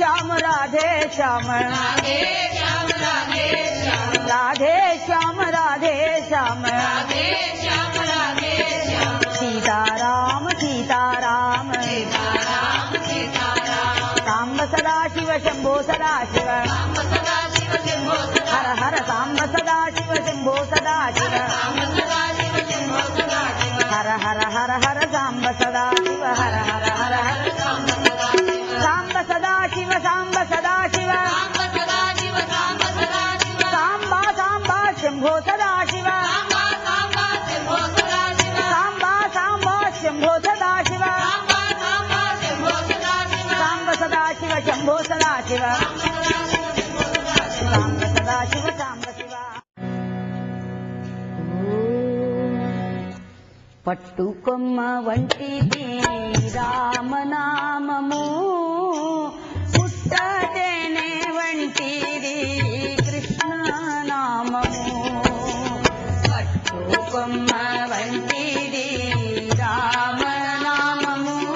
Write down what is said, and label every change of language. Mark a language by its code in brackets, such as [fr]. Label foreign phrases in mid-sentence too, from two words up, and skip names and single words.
[sa] राधे श्याम राधे श्याम राधे श्याम राधे श्याम राधे श्याम राधे श्याम राधे श्याम सीताराम सीताराम सीताराम सीताराम साम्ब सदाशिव शंभो सदाशिव राम सदा शिव शंभो सदा हर हर साम्ब सदाशिव शंभो सदाशिव राम सदा शिव शंभो सदा शिव हर हर हर हर साम्ब सदाशिव हर हर हर हर राम सदा शिव साम्ब सदाशिव साम्ब सदाशिव राम सदा शिव राम सदा शिव साम्बा साम्बा शंभो सदाशिव रामा रामा शंभो सदा शिव साम्बा साम्बा शंभो सदाशिव रामा रामा शंभो सदा शिव साम्ब सदाशिव शंभो सदाशिव साम्ब सदाशिव साम्ब शिव [te] పట్టుకొమ్మ వంటిది రామనామము పుట్టతేనే వంటిది కృష్ణనామము పట్టుకొమ్మ వంటిది రామనామము